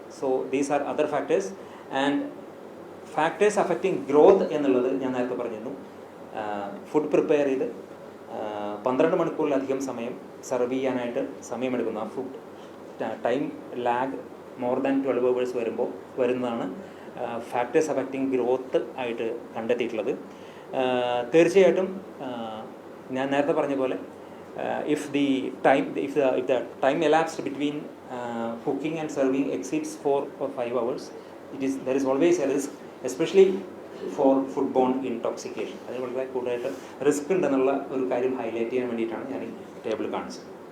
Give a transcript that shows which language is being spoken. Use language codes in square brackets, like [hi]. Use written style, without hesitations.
[en] So these are other factors. And factors affecting growth [ml] എന്നുള്ളത് ഞാൻ നേരത്തെ പറഞ്ഞിരുന്നു. ഫുഡ് പ്രിപ്പയർ ചെയ്ത് 12 മണിക്കൂറിലധികം സമയം സെർവ് ചെയ്യാനായിട്ട് സമയമെടുക്കുന്നു. ആ food time lag [en] more than 12 hours [ml] വരുന്നതാണ് ഫാക്ടേഴ്സ് അഫക്റ്റിംഗ് ഗ്രോത്ത് ആയിട്ട് കണ്ടെത്തിയിട്ടുള്ളത്. തീർച്ചയായിട്ടും ഞാൻ നേരത്തെ പറഞ്ഞ പോലെ [en] if the time elapsed between cooking and serving exceeds 4 or 5 hours, there is always a risk, especially for foodborne intoxication. [ml] അതിന് വളരെ കൂടുതലായിട്ട് റിസ്ക് ഉണ്ടെന്നുള്ള ഒരു കാര്യം ഹൈലൈറ്റ് ചെയ്യാൻ വേണ്ടിയിട്ടാണ് ഞാൻ ഈ ടേബിൾ കാണിച്ചത്.